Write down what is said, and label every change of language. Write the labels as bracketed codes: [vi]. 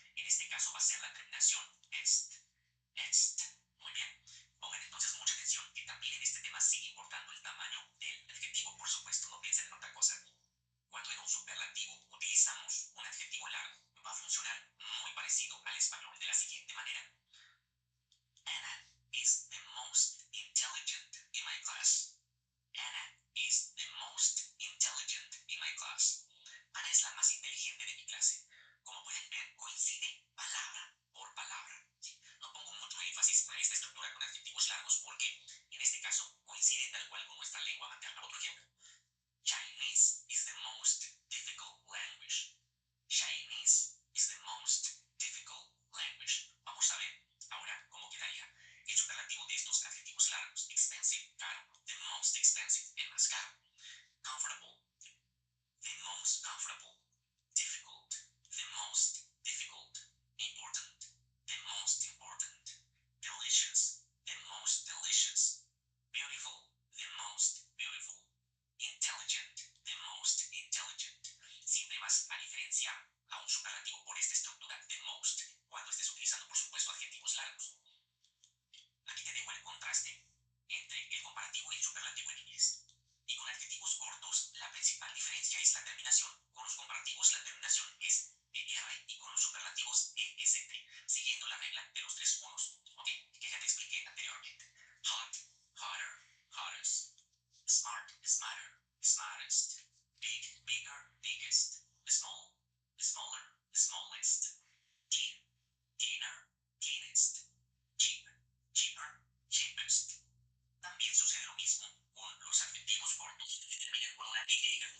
[es] En este caso va a ser la terminación est, est. Muy bien. Pongan entonces mucha atención que también en este tema sigue importando el tamaño del adjetivo, por supuesto, no piensen en otra cosa. Cuando en un superlativo utilizamos un adjetivo largo, va a funcionar muy parecido al español de la siguiente manera. [en] Anna is the most intelligent in my class. Anna is the most intelligent in my class. [es] Ana es la más inteligente de mi clase. Como pueden ver, coincide palabra por palabra. ¿Sí? No pongo mucho énfasis en esta estructura con adjetivos largos porque en este caso coincide tal cual con nuestra lengua materna. Otro ejemplo. [en] Chinese is the most difficult language. Chinese is the most difficult language. [es] Vamos a ver ahora cómo quedaría el superlativo de estos adjetivos largos. Expensive, caro. [en] The most expensive, [es] el más caro. [en] Comfortable, the most comfortable. Difficult, the most difficult. Important, the most important. Delicious, the most delicious. Beautiful, the most beautiful. Intelligent, the most intelligent. [es] Siempre vas a diferenciar a un superlativo por esta estructura de most cuando estés utilizando, por supuesto, adjetivos largos. Aquí te dejo el contraste entre el comparativo y el superlativo en inglés. Y con adjetivos cortos, la principal diferencia es la terminación. Con los comparativos, la terminación es ER y con los superlativos EST, siguiendo la regla de los tres unos. Ok, que ya te expliqué anteriormente. [en] Hot, hotter, hottest. Smart, smarter, smartest. Big, bigger, biggest. Small, smaller, smallest. Clean, cleaner, cleanest. Cheap, cheaper, cheapest. [es] También sucede lo mismo con los adjetivos cortos que terminan con una Y.